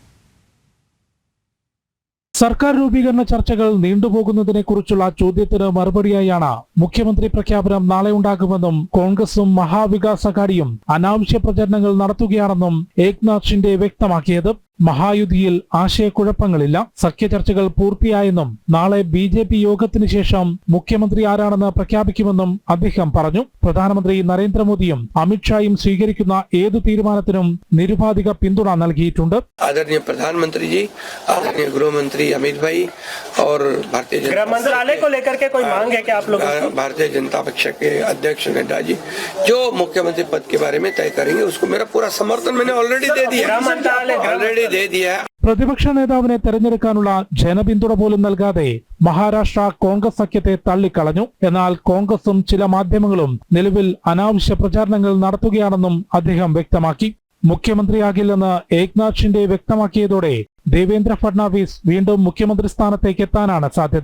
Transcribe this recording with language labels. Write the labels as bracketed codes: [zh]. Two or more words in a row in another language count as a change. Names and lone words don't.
[ml] സർക്കാർ രൂപീകരണ ചർച്ചകൾ നീണ്ടുപോകുന്നതിനെക്കുറിച്ചുള്ള ചോദ്യത്തിന് മറുപടിയായാണ് മുഖ്യമന്ത്രി പ്രഖ്യാപനം നാളെ ഉണ്ടാകുമെന്നും കോൺഗ്രസും മഹാവികാസ് അഘാഡിയും അനാവശ്യ പ്രചരണങ്ങൾ നടത്തുകയാണെന്നും ഏക്നാഥ് ഷിൻഡെ വ്യക്തമാക്കിയത്. മഹായുതിയിൽ ആശയക്കുഴപ്പങ്ങളില്ല, സഖ്യചർച്ചകൾ പൂർത്തിയായെന്നും നാളെ ബി.ജെ.പി. യോഗത്തിന് ശേഷം മുഖ്യമന്ത്രി ആരാണെന്ന് പ്രഖ്യാപിക്കുമെന്നും അദ്ദേഹം പറഞ്ഞു. പ്രധാനമന്ത്രി നരേന്ദ്രമോദിയും അമിത്ഷായും സ്വീകരിക്കുന്ന ഏതു തീരുമാനത്തിനും നിരുപാധിക പിന്തുണ നൽകിയിട്ടുണ്ട്. [hi] आदरणीय प्रधानमंत्री जी, आदरणीय गृहमंत्री अमित भाई और भारतीय गृह मंत्रालय को लेकर के कोई मांग है क्या आप लोगों की? भारतीय जनता पक्ष के अध्यक्ष नड्डा जी जो मुख्यमंत्री पद के बारे में तय करेंगे उसको मेरा पूरा समर्थन मैंने ऑलरेडी दे दिया है. [ml] പ്രതിപക്ഷ നേതാവിനെ തെരഞ്ഞെടുക്കാനുള്ള ജനപിന്തുണ പോലും നൽകാതെ മഹാരാഷ്ട്ര കോൺഗ്രസ് സഖ്യത്തെ തള്ളിക്കളഞ്ഞു. എന്നാൽ കോൺഗ്രസും ചില മാധ്യമങ്ങളും നിലവിൽ അനാവശ്യ പ്രചാരണങ്ങൾ നടത്തുകയാണെന്നും അദ്ദേഹം വ്യക്തമാക്കി. മുഖ്യമന്ത്രിയാകില്ലെന്ന് ഏക്നാഥ് ഷിൻഡെ വ്യക്തമാക്കിയതോടെ ദേവേന്ദ്ര ഫഡ്നാവിസ് വീണ്ടും മുഖ്യമന്ത്രി സ്ഥാനത്തേക്ക് എത്താനാണ് സാധ്യത.